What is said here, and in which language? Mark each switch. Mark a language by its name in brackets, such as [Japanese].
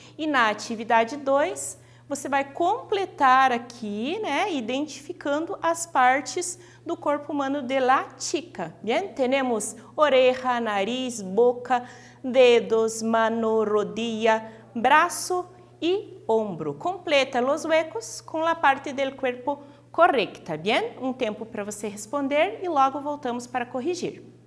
[Portuguese] E na atividade 2, você vai completar aqui, né, identificando as partes do corpo humano [Spanish] de la chica. Bien? [Portuguese] Temos oreja, nariz, boca, dedos, mano, rodilla, braço e ombro. [Spanish] Completa los huecos com a parte del cuerpo correcta. Bien? [Portuguese] Um tempo para você responder e logo voltamos para corrigir.